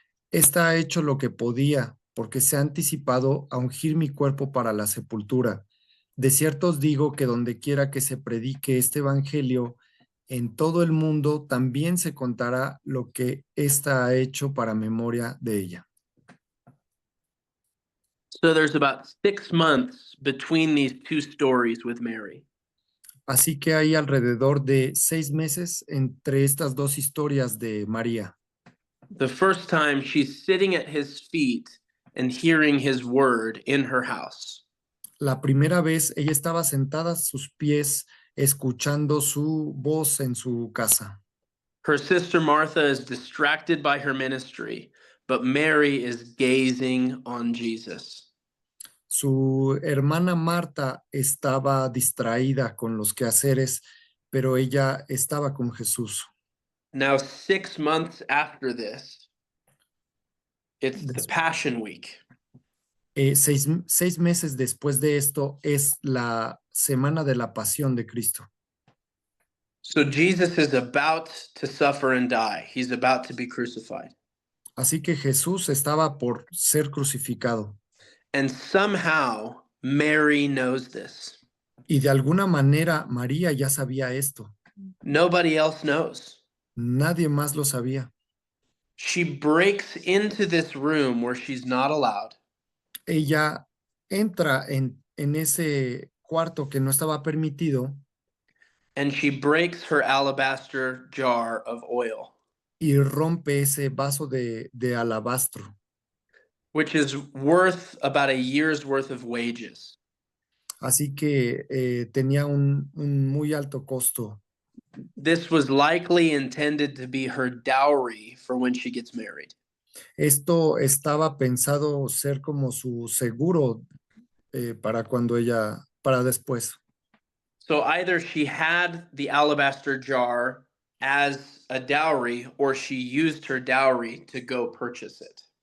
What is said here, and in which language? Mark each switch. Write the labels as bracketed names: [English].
[Spanish] Esta ha hecho lo que podía, porque se ha anticipado a ungir mi cuerpo para la sepultura. De cierto os digo que donde quiera que se predique este evangelio, en todo el mundo también se contará lo que ésta ha hecho para memoria de ella. [English] So there's about 6 months between these two stories with Mary. [Spanish] Así que hay alrededor de 6 meses entre estas dos historias de María. [English] The first time she's sitting at his feet and hearing his word in her house. [Spanish] La primera vez ella estaba sentada a sus pies escuchando su voz en su casa. [English] Her sister Martha is distracted by her ministry, but Mary is gazing on Jesus. [Spanish] Su hermana Marta estaba distraída con los quehaceres, pero ella estaba con Jesús. [English] Now, 6 months after this, it's the [Spanish] Des- [English] Passion Week. [Spanish] 6 meses después de esto es la semana de la pasión de Cristo. [English] So Jesus is about to suffer and die. He's about to be crucified. [Spanish] Así que Jesús estaba por ser crucificado. [English] And somehow Mary knows this. [Spanish] Y de alguna manera María ya sabía esto. [English] Nobody else knows. [Spanish] Nadie más lo sabía. [English] She breaks into this room where she's not allowed. [Spanish] Ella entra en ese cuarto que no estaba permitido [English] And she breaks her alabaster jar of oil, [Spanish] y rompe ese vaso de alabastro, [English] which is worth about a year's worth of wages. [Spanish] así que tenía un muy alto costo. [English] This was likely intended to be her dowry for when she gets married. [Spanish] Esto estaba pensado ser como su seguro para después. [English] So either she had the alabaster jar as a dowry or she used her dowry to go purchase it.